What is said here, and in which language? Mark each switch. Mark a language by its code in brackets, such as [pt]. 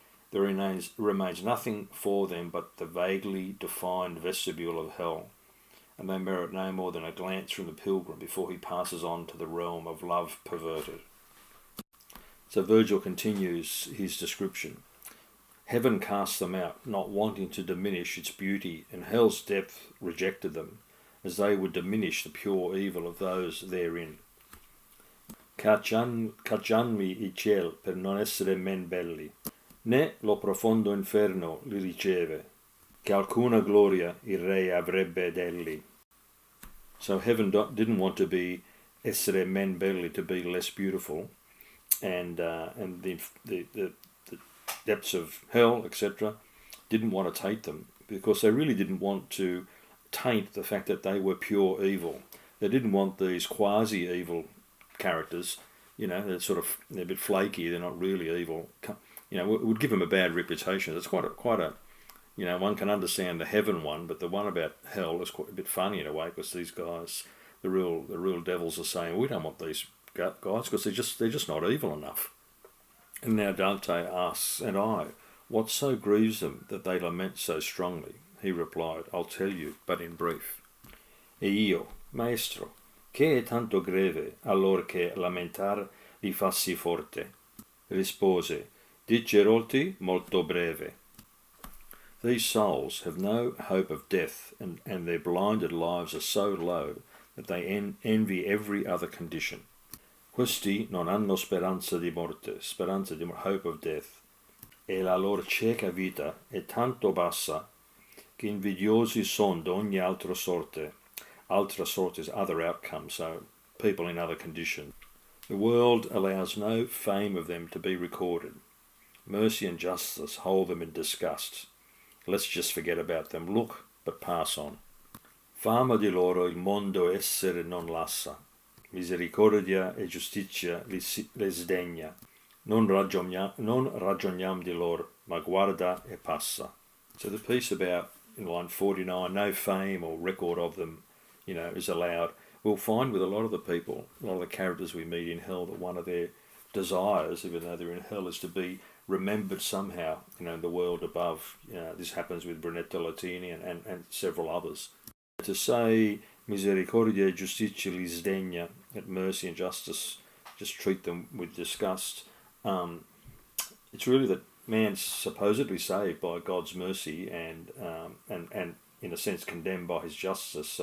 [en] There remains nothing for them but the vaguely defined vestibule of hell, and they merit no more than a glance from the pilgrim before he passes on to the realm of love perverted. So Virgil continues his description. Heaven cast them out, not wanting to diminish its beauty, and hell's depth rejected them, as they would diminish the pure evil of those therein. [it] Caccianmi il ciel per non essere men belli, né lo profondo inferno li riceve, che alcuna gloria il re avrebbe d'elli. [en] So heaven didn't want to be [it] essere men belli, [en] to be less beautiful, and the depths of hell, etc., didn't want to taint them, because they really didn't want to taint the fact that they were pure evil. They didn't want these quasi-evil characters, they're a bit flaky, they're not really evil. It would give them a bad reputation. It's quite a one can understand the heaven one, but the one about hell is quite a bit funny in a way, because these guys, the real devils are saying, we don't want these guys because they're just not evil enough. And now Dante asks, and I, what so grieves them that they lament so strongly? He replied, I'll tell you, but in brief. [it] E io, maestro, che è tanto greve, allor che lamentar li fassi forte? Rispose, diceroti molto breve. [en] These souls have no hope of death, and their blinded lives are so low that they envy every other condition. [it] Questi non hanno speranza di morte, [en] hope of death, [it] e la loro cieca vita è tanto bassa che invidiosi son d'ogni altra sorte. Altra sorte [en] is other outcomes, so people in other conditions. The world allows no fame of them to be recorded. Mercy and justice hold them in disgust. Let's just forget about them. Look, but pass on. [it] Fama di loro il mondo essere non lassa. Misericordia e giustizia le sdegna. Non ragioniam di lor, ma guarda e passa. [en] So the piece about, in line 49, no fame or record of them, is allowed. We'll find with a lot of the people, a lot of the characters we meet in hell, that one of their desires, even though they're in hell, is to be remembered somehow, in the world above. This happens with Brunetto Latini and several others. To say [it] misericordia e giustizia li sdegna, [en] that mercy and justice just treat them with disgust, it's really that man's supposedly saved by God's mercy and in a sense condemned by his justice.